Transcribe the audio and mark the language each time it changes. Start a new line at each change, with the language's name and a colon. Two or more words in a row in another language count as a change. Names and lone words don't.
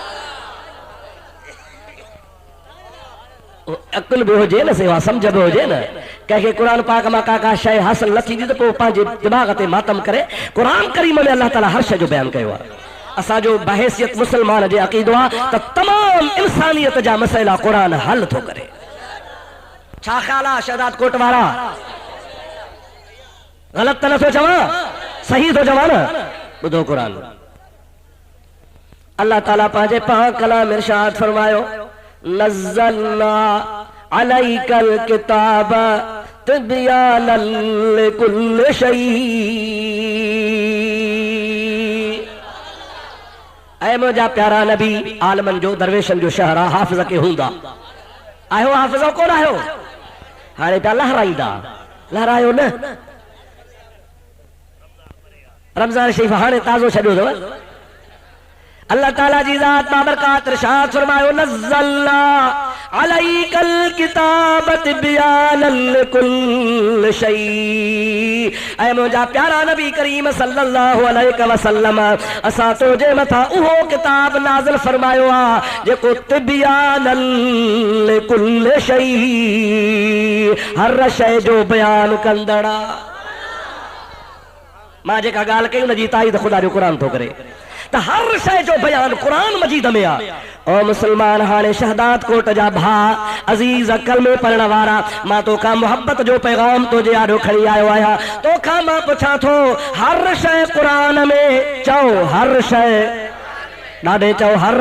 Sindhi: अकुल भी हुजे न सेवा समझ भी हुजे न कंहिंखे कुरान पाक मां का शइ हासिल न थींदी त पोइ पंहिंजे दिमाग़ ते मातम करे कुरान करीम में अल्लाह ताला हर शइ जो बयानु कयो आहे असांजो बहैसियत मुस्लमान जे अक़ीदो आहे त तमाम इंसानियत जा मसइला कुरान हल थो करे छा ख़्याल आहे शहदाद कोट वारा ग़लति त नथो चवां सही थो चवां न ॿुधो कुरान अल्लाह ताला पंहिंजे पाक कलाम इरशाद फरमायो
Arabic: نزلنا عليك الكتاب تبيانا لكل شيء
Sindhi: ऐ मुंहिंजा प्यारा नबी आलमन जो दरवेशन जो शहर आहे हाफ़िज़ के हूंदा आहियो हाफ़िज़ कोन आहियो हाणे पिया लहराईंदा लहरायो न रमज़ान शरीफ़ हाणे ताज़ो छॾियो अथव अल्लाह ताला जी ज़ात बाबरकात इरशाद फरमायो
Arabic: نزلنا عليك الكتاب تبيانا لكل شيء
Sindhi: ऐ मुंहिंजा प्यारा नबी करीम
Arabic: صلى الله عليه وسلم
Sindhi: असां तुंहिंजे मथां उहो किताब नाज़िल फरमायो आहे जेको
Arabic: تبيانا لكل شيء
Sindhi: हर शइ जो बयानु कंदड़ आहे मां जेका ॻाल्हि कई उन जी ताईद ख़ुदा जो क़ुरान थो करे त हर शइ जो बयान कुरान मजीद में आहे ओ मुसलमान हाणे शहदाद कोट जा भाउ अज़ीज़ कलमे पढ़ण वारा मां तोखां मोहब्बत जो पैगाम तुंहिंजे आॾो खणी आयो आहियां तोखां मां पुछां थो हर शइ कुरान में चओ हर शइ ॾाढे चओ